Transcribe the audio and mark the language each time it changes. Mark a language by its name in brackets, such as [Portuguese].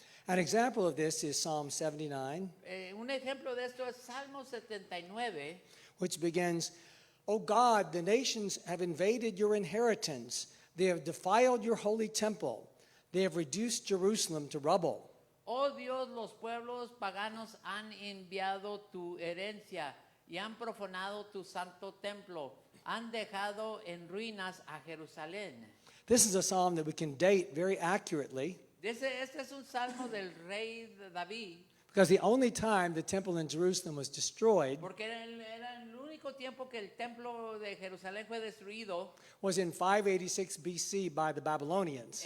[English] An example of this is Psalm 79, [Spanish] Un ejemplo de esto es Salmo 79, [English] which begins, O God, the nations have invaded your inheritance. They have defiled your holy temple. They have reduced Jerusalem to rubble. [Spanish] Oh Dios, los pueblos paganos han enviado tu herencia y han profanado tu santo templo. Han dejado en ruinas a Jerusalén. [English] This is a psalm that we can date very accurately [Spanish] Este es un salmo del rey David, [English] because the only time the temple in Jerusalem was destroyed [Spanish] porque era el único tiempo que el templo de Jerusalén fue destruido. [English] was in 586 BC by the Babylonians.